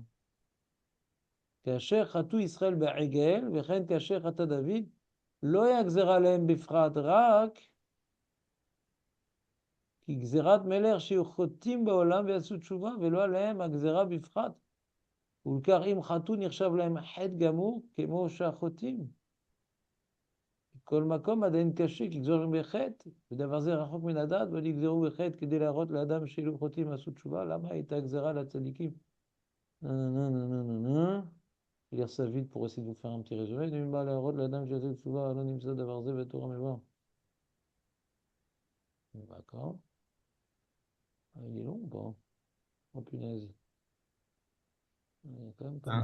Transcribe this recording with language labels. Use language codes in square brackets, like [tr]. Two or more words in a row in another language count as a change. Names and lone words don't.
[he] כאשר חטאו ישראל בעגל, וכן כאשר חטא דוד, לא יגזר עליהם בפרט, רק כי גזירת מלך שיהיו חוטאים בעולם ויעשו תשובה, ולא עליהם הגזירה בפרט. ולכך אם חטאו נחשב להם חטא גמור, כמו שהחוטאים. כל מקום עדיין קשה, כי גזור בחטא, ודבר זה רחוק מן הדת, ונגזרו בחטא כדי להראות לאדם שאילו חוטאים עשו תשובה, למה הייתה גזרה לצדיקים? [fr] Je vais lire ça vite pour essayer de vous faire un petit résumé. Il va [he] להראות לאדם שעשו תשובה, לא נמצא דבר זה בתורה מבוא. [fr] D'accord. Il est long ou pas? Oh punaise. Il est quand même pas mal.